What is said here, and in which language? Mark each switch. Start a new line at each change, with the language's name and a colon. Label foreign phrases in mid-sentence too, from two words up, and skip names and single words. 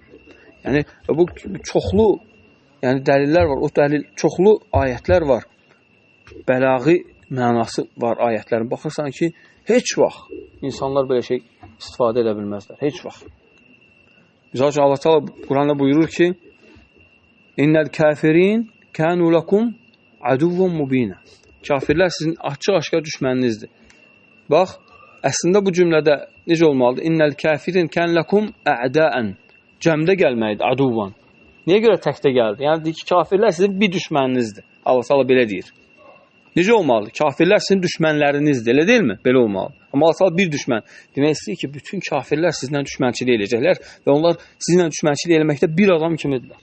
Azerbaijani: Yəni bu çoxlu, yəni dəlillər var. O dəlil çoxlu ayətlər var. Bəlaği mənası var ayətlərin. Baxırsan ki, heç vaxt insanlar belə şey istifadə edə bilməzlər. Heç vaxt. Misal üçün Allah Taala Quranda buyurur ki:
Arabic: "إن الكافرين كانوا لكم عدوا مبينا."
Azerbaijani: Kafirlər sizin açıq-aşkar düşməninizdir. Bax, əslində bu cümlədə necə olmalıdır?
Arabic: إن الكافرين كان لكم أعداء.
Azerbaijani: Cəmdə gəlməkdir, aduvan. Niyə görə təkdə gəldi? Yəni deyir ki, kafirlər sizin bir düşməninizdir. Allah Taala belə deyir. Necə olmalıdır? Kafirlər sizin düşmənlərinizdir, elə deyilmi? Belə olmalıdır. Amma Allah Taala bir düşmən. Demək istəyir ki, bütün kafirlər sizlə düşmənçilik eləyəcəklər və onlar sizinlə düşmənçilik eləməkdə bir adam kimidirlər.